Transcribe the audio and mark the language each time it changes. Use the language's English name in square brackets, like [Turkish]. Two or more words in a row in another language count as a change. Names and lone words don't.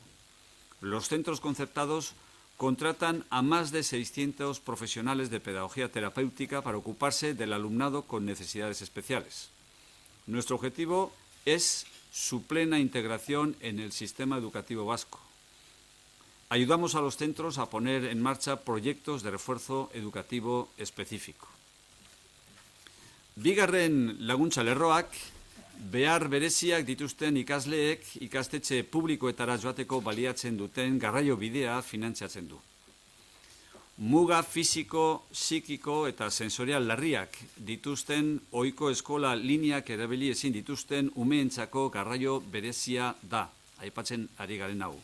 [Spanish] Los centros concertados contratan a más de 600 profesionales de pedagogía terapéutica para ocuparse del alumnado con necesidades especiales. Nuestro objetivo es su plena integración en el sistema educativo vasco. Ayudamos a los centros a poner en marcha proyectos de refuerzo educativo específico. [Basque] Bigarren laguntza lerroak, behar bereziak dituzten ikasleek ikastetxe publikoetara joateko baliatzen duten garraio bidea finantziatzen du. Muga fisiko, psikiko eta sensorial larriak dituzten ohiko eskola lineak erabili ezin dituzten umeentzako garraio berezia da, aipatzen ari garen hau.